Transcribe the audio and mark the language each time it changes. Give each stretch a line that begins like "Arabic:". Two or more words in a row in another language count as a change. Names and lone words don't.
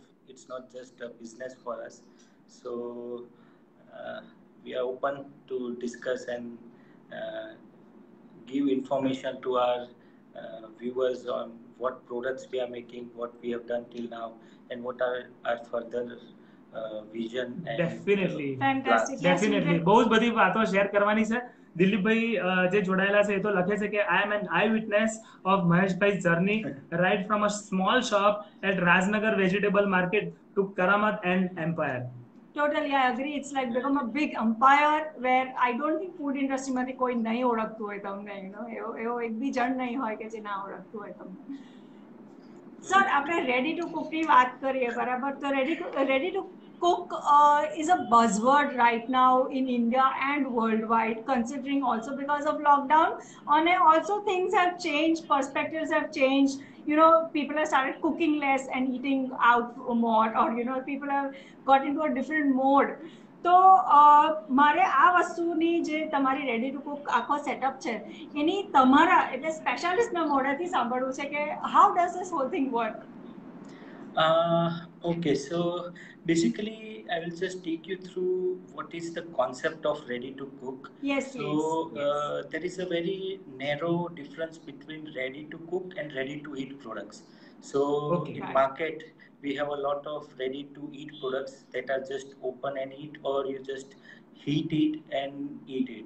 English: It's not just a business for us. So we are open to discuss and give information to our viewers on what products we are making, what we have done till now, and what are our further vision and definitely fantastic. Definitely
Gujarati: બહુ જ બધી વાતો શેર કરવાની છે. દિલીપભાઈ જે જોડાયેલા છે એ તો લખે છે કે
English: I am an eyewitness of મહેશભાઈ's journey right from a small shop at Rajnagar vegetable market to Karamat and Empire. Totally, I agree. It's like become a big empire where I don't think food industry
Gujarati: માંથી કોઈ નહીં ઓળખતું હોય તમને,
English: you know,
Gujarati: એવો એક બી જણ નહીં હોય કે જે ના ઓળખતું હોય તમને. સર, આપણે
English: ready to cook
Gujarati: ની વાત કરીએ, બરાબર?
English: તો ready to cook is a buzzword right now in India and worldwide, considering also because of lockdown. And also things have changed, perspectives have changed. You know, people have started cooking less and eating out more, or you know, people have got into a different mode.
Gujarati: તો મારે આ વસ્તુની જે તમારી
English: ready to cook
Gujarati: આખો સેટઅપ છે એની તમારા એટલે સ્પેશિયાલિસ્ટના મોઢેથી સાંભળવું છે કે
English: how does this whole thing work. Okay, so basically I will just take you through what is the concept of ready to cook. Yes, so there is a very narrow difference between ready to cook and ready to eat products. So in market we have a lot of ready to eat products that are just open and eat, or you just heat it and eat it.